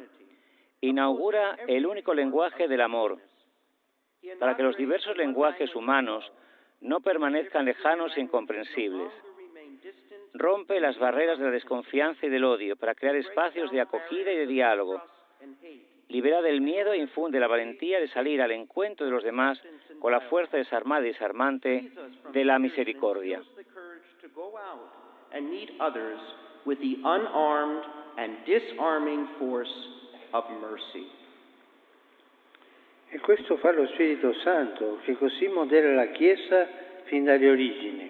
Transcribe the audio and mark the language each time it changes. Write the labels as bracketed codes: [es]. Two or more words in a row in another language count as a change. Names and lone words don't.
[es] Inaugura el único lenguaje del amor, para que los diversos lenguajes humanos no permanezcan lejanos e incomprensibles. Rompe las barreras de la desconfianza y del odio para crear espacios de acogida y de diálogo. Libera del miedo e infunde la valentía de salir al encuentro de los demás con la fuerza desarmada y desarmante de la misericordia. [it] E questo fa lo Spirito Santo, che così modela la Chiesa fin dalle origini.